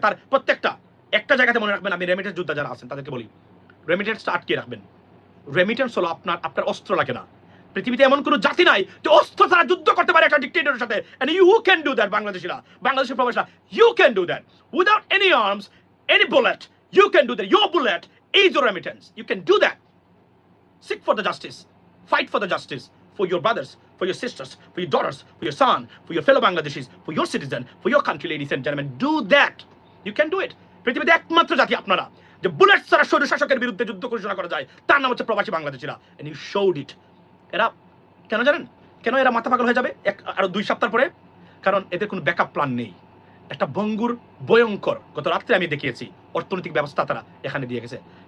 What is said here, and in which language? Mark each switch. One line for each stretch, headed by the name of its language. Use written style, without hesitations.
Bangla: তার প্রত্যেকটা একটা জায়গাতে মনে রাখবেন, আমি রেমিটেন্স যোদ্ধা যারা আছেন তাদেরকে বলি, রেমিটেন্সটা আটকে রাখবেন। রেমিটেন্স হলো আপনার অস্ত্র লাগে না। পৃথিবীতে এমন কোনো জাতি নাই যে অস্ত্র ছাড়া যুদ্ধ করতে পারে একটা ডিক্টেটরের সাথে।
English: And you can do that.
Bangla: বাংলাদেশের প্রবাসীরা,
English: You can do that without any arms, any bullet. You can do that. Your bullet is your remittance. You can do that. Seek for the justice. Fight for the justice for your brothers, for your sisters, for your daughters, for your son, for your fellow Bangladeshis, for your citizen, for your country, ladies and gentlemen. Do that. You can do it.
Bangla: পৃথিবীতে একমাত্র জাতি আপনারা যে bullet ছাড়া স্বৈর শাসকের বিরুদ্ধে যুদ্ধ ঘোষণা করা যায়, তার নাম হচ্ছে প্রবাসী বাংলাদেশিরা।
English: And you showed it.
Bangla: এরা কেন জানেন কেন এরা মাথা পাগল হয়ে যাবে আরো 2 সপ্তাহ পরে? কারণ এদের কোনো ব্যাকআপ প্ল্যান নেই। একটা ভঙ্গুর ভয়ঙ্কর, গত রাত্রে আমি দেখিয়েছি অর্থনৈতিক ব্যবস্থা তারা এখানে দিয়ে গেছে।